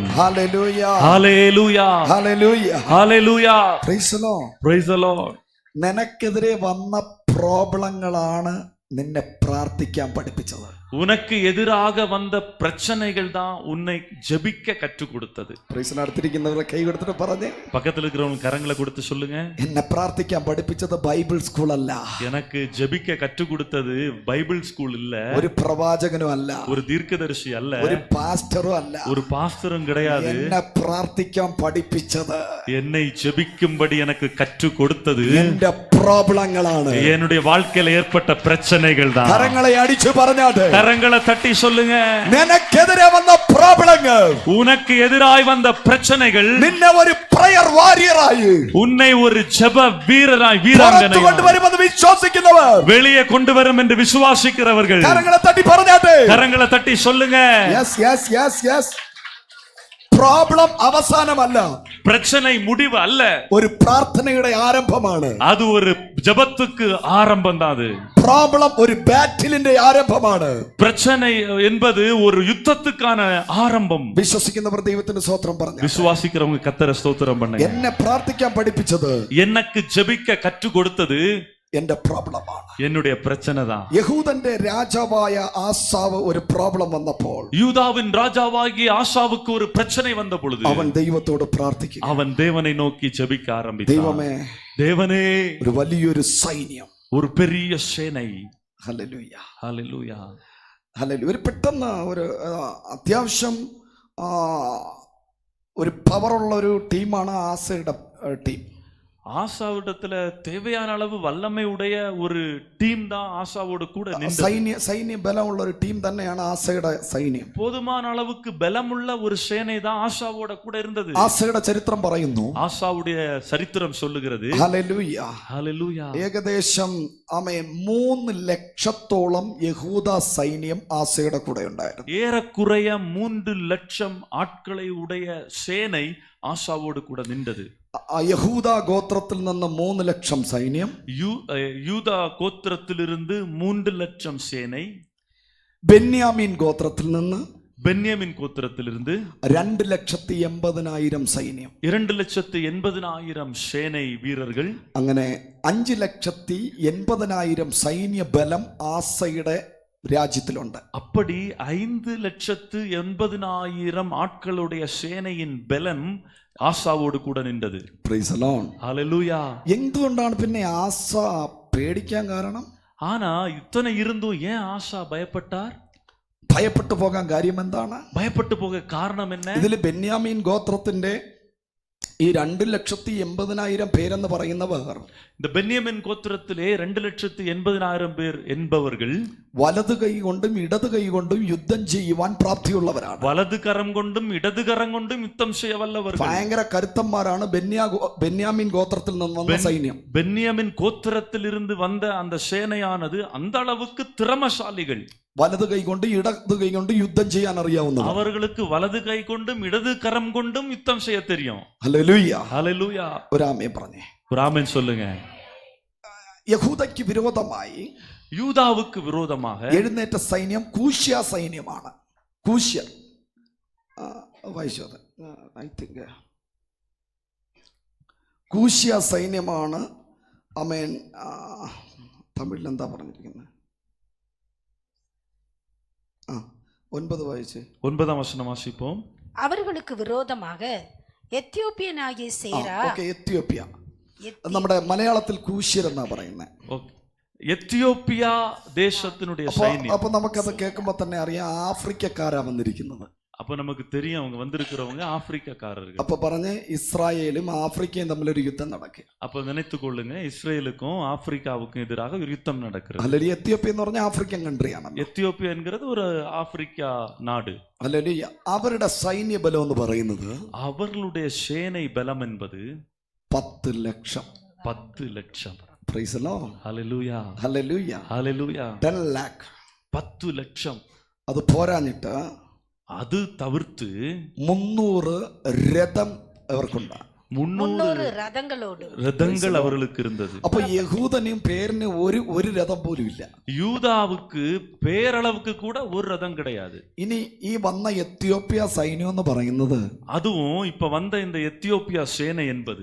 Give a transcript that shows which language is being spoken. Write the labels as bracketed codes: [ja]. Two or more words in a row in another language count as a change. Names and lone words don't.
[en] Hallelujah. Hallelujah. Hallelujah. Hallelujah. Praise the Lord. Praise the Lord. [ml] നിനക്കെതിരെ വന്ന പ്രോബ്ലങ്ങളാണ് നിന്നെ പ്രാർത്ഥിക്കാൻ പഠിപ്പിച്ചത്. [ta] உனக்கு எதிராக வந்த பிரச்சனைகள் தான் உன்னை ஜெபிக்க கற்றுக் கொடுத்தது. [ml] പ്രൈസ് നടത്തിയിരിക്കുന്നവരെ കൈ കൊടുത്തിട്ട് പറഞ്ഞേ. [ta] பக்கத்துல இருக்கிறவங்க கரங்களை கொடுத்து சொல்லுங்க. [ml] എന്നെ പ്രാർത്ഥിക്കാൻ പഠിപ്പിച്ചത് [en] Bible school [ml] അല്ല. [ta] எனக்கு ஜெபிக்க கற்றுக் கொடுத்தது [en] Bible school [ta] இல்ல. [ml] ഒരു പ്രവാചകനും അല്ല. [ta] ஒரு தீர்க்கதரிசி அல்ல. [ml] ഒരു പാസ്റ്ററും അല്ല. [ta] ஒரு பாஸ்டரும் கிடையாது. [ml] എന്നെ പ്രാർത്ഥിക്കാൻ പഠിപ്പിച്ചത്, [ta] என்னை ஜெபிக்கும்படி எனக்கு கற்றுக் கொடுத்தது [ml] എന്റെ പ്രോബ്ലങ്ങളാണ്. [ta] என்னுடைய வாழ்க்கையில ஏற்பட்ட பிரச்சனைகள் தான். [ml] കരങ്ങളെ അടിച്ചു പറഞ്ഞാട്ടെ. [ta] கரங்களை தட்டி சொல்லுங்க. [ml] നിനക്കെതിരെ വന്ന പ്രോബ്ലങ്ങൾ, [ta] உனக்கு எதிராய் வந்த பிரச்சனைகள் [ml] നിന്നെ ഒരു [en] prayer warriorആയി, [ta] உன்னை ஒரு ஜெப வீரராய் வீராங்கனை [ml] കൊണ്ടുവരുമെന്ന് വിശ്വസിക്കുന്നവർ, [ta] வெளியே கொண்டு வரும் என்று விசுவாசிக்கிறவர்கள் [ml] കരങ്ങളെ തട്ടി പറഞ്ഞാട്ടെ. [ta] கரங்களை தட்டி சொல்லுங்க. [en] yes yes yes yes. [ml] പ്രോബ്ലം അവസാനമല്ല, [ta] பிரச்சனை முடிவு அல்ல, [ml] ഒരു പ്രാർത്ഥനയുടെ ആരംഭമാണ്. [ta] அது ஒரு ஜெபத்துக்கு ஆரம்பம் தான். அது [ml] പ്രോബ്ലം ഒരു ബാറ്റിലിന്റെ ആരംഭമാണ്. [ta] பிரச்சனை என்பது ஒரு யுத்தத்துக்கான ஆரம்பம். [ml] വിശ്വസിക്കുന്നവർ ദൈവത്തിന് സ്തോത്രം പറഞ്ഞു. [ta] விசுவாசிக்கிறவங்க கர்த்தரை ஸ்தோத்திரம் பண்ணுங்க. [ml] എന്നെ പ്രാർത്ഥിക്കാൻ പഠിപ്പിച്ചത്, [ta] எனக்கு ஜெபிக்க கற்றுக் கொடுத்தது [ml] എന്റെ പ്രോബ്ലമാണ്, [ta] என்னுடைய பிரச்சனை தான். [ml] യഹൂദന്റെ രാജാവായ ആസാവ് ഒരു പ്രോബ്ലം വന്നപ്പോൾ, [ta] யூதாவின் ராஜாவாகிய ஆசாவுக்கு ஒரு பிரச்சனை வந்த பொழுது [ml] അവൻ ദൈവത്തോട് പ്രാർത്ഥിക്കും. [ta] அவன் தேவனை நோக்கி ஜெபிக்க ஆரம்பித்தான். [ml] ദൈവമേ, [ta] தேவனே, [ml] ഒരു വലിയൊരു സൈന്യം, [ta] ஒரு பெரிய சேனை. [ml] ഹല്ലേലൂയ [ta] ஹalleluya. [ml] ഹല്ലേലൂയ. ഒരു പെട്ടെന്ന് ഒരു അത്യാവശ്യം ഒരു പവറുള്ള ഒരു ടീമാണ് ആസയുടെ ടീം. [ta] ஆசாவிடத்துல தேவையான அளவு வல்லமை உடைய ஒரு டீம் தான் ஆசாவோடு கூட நின்றது. [ml] സൈന്യ ബലമുള്ള ഒരു ടീം തന്നെയാണ് ആസയുടെ സൈന്യം. [ta] போதுமான அளவுக்கு பலமுள்ள ஒரு சேனை தான் ஆசாவோட கூட இருந்தது. [ml] ആസയുടെ ചരിത്രം പറയുന്നു, [ta] ஆசாவுடைய சரித்திரம் சொல்லுகிறது. [ml] ഹല്ലേലൂയ. ഹല്ലേലൂയ. ഏകദേശം 3 ലക്ഷത്തോളം യഹൂദ സൈന്യം ആസയുടെ കൂടെ ഉണ്ടായിരുന്നു. [ta] ஏறக்குறைய 3 லட்சம் ஆட்களை உடைய சேனை ஆசாவோடு கூட நின்றது. [ml] യഹൂദ ഗോത്രത്തിൽ നിന്ന് 3 ലക്ഷം സൈന്യം, [ta] யூதா கோத்திரத்திலிருந்து 3 லட்சம் சேனை, [ml] ബെന്യാമീൻ ഗോത്രത്തിൽ നിന്ന് [ta] பென்யமின் கோத்திரத்திலிருந்து [ml] 2,80,000 സൈന്യം, [ta] 2,80,000 சேனை வீரர்கள். [ml] അങ്ങനെ 5,80,000 സൈന്യ ബലം ആസയുടെ രാജ്യത്തിലുണ്ട്. [ta] அப்படி 5,80,000 ஆட்களுடைய சேனையின் பலம் ஆசாவோடு கூட நின்றது. [en] Praise the Lord. [ta] ஹalleluya. [ml] എന്തുകൊണ്ടാണ് പിന്നെ ആസ പേടിക്കാൻ കാരണം? [ta] ஆனா இத்தனை இருந்தும் ஏன் ஆசா பயப்பட்டார்? [ml] ഭയപ്പെട്ടു പോകാൻ കാര്യം എന്താണ്? [ta] பயப்பட்டு போக காரணம் என்ன? [ml] ഇതിൽ ബെന്യാമീൻ ഗോത്രത്തിന്റെ ഈ 2,80,000 പേരെന്ന് പറയുന്നവർ [ta] இந்த பென்யமின் கோத்திரத்திலே 2,80,000 பேர் என்பவர்கள் [ml] വലത് കൈ കൊണ്ടും ഇടത് കൈ കൊണ്ടും യുദ്ധം ചെയ്യുവാൻ പ്രാപ്തിയുള്ളവരാണ്. [ta] வலது கரம் கொண்டும் இடது கரம் கொண்டும் யுத்தம் செய்ய வல்லவர்கள். [ml] ഭയങ്കര കരുത്തന്മാരാണ് ബെന്യാമിൻ ഗോത്രത്തിൽ നിന്ന് വന്ന സൈന്യം. [ta] பென்யமின் கோத்திரத்திலிருந்து வந்த அந்த சேனையானது அந்த அளவுக்கு திறமசாலிகள். [ml] വലത് കൈ കൊണ്ട് ഇടത് കൈ കൊണ്ട് യുദ്ധം ചെയ്യാൻ അറിയാവുന്നവർ. [ta] அவர்களுக்கு வலது கை கொண்டும் இடது கரம் கொண்டும் யுத்தம் செய்ய தெரியும். [ml] ഹല്ലേലൂയ. [ta] ஹல்லேலூயா. [ml] ഒരു ആമേൻ പറഞ്ഞേ. [ta] ஒரு ஆமென் சொல்லுங்க. [ml] യഹൂദയ്ക്ക് വിരോധമായി [ta] யூதாவுக்கு விரோதமாக [ml] എഴുന്നേറ്റ സൈന്യം കൂശ്യ സൈന്യമാണ്. കൂശ്യ വായിച്ചത് [en] I think [ml] കൂശ്യ സൈന്യമാണ്. ആമേൻ. തമിഴിൽ എന്താ പറഞ്ഞിരിക്കുന്നത്? 9 വായിച്ച് [ta] 9ஆம் வசனம் வாசிப்போம். அவர்களுக்கு விரோதமாக எத்தியோப்பியனாகிய சேரா. [ml] എത്യോപ്യ നമ്മുടെ മലയാളത്തിൽ കൂശ്യർ എന്നാ പറയുന്നത്. എത്യോപ്യ ദേശത്തിനുடைய സൈന്യം. അപ്പൊ നമുക്കത് കേൾക്കുമ്പോ തന്നെ അറിയാം ആഫ്രിക്കക്കാരാ വന്നിരിക്കുന്നത്. [ta] அப்ப நமக்கு தெரியும் அவங்க வந்திருக்கிறவங்க ஆப்பிரிக்காரர்கள். [ml] அப்ப പറഞ്ഞ ഇസ്രായേലും ആഫ്രിക്കയും തമ്മിലൊരു യുദ്ധം നടക്കുക. [ta] அப்ப நினைத்துக் கொள்ளுங்க, இஸ்ரேலுக்கும் ஆப்பிரிக்காவுக்கும் எதிராக ஒரு யுத்தம் நடக்கிறது. [ml] അല്ലെങ്കിൽ എത്യോപ്യ എന്ന് പറഞ്ഞാൽ [en] African countryആണ്. [ta] എത്യോപ്യ എன்கிறது ஒரு ஆப்பிரிக்கா நாடு. [ml] അല്ലെങ്കിൽ അവരുടെ സൈന്യ ബലം എന്ന് പറയുന്നത് [ta] அவர்களுடைய சேனை பலம் என்பது [ml] 10 ലക്ഷം. [ta] 10 லட்சம். [en] Praise the Lord. [ml] ഹല്ലേലൂയ. ഹല്ലേലൂയ. ഹല്ലേലൂയ. 10 lakh. 10 ലക്ഷം. അത് പോരാഞ്ഞിട്ട് [ta] அது தவிர்த்து [ml] 300 രഥം അവർക്കുണ്ട്. [ta] 300 ரதங்கள் அவர்களுக்கு இருந்தது. [ml] അപ്പൊ യഹൂദനും പേരിന് ഒരു രഥം പോലും ഇല്ല. [ta] யூதாவுக்கு பேரளவுக்கு கூட ஒரு ரதம் கிடையாது. [ml] ഇനി ഈ വന്ന എത്യോപ്യ സൈന്യം എന്ന് പറയുന്നത് [ta] அதுவும் இப்ப வந்த இந்த எத்தியோப்பியா சேனை என்பது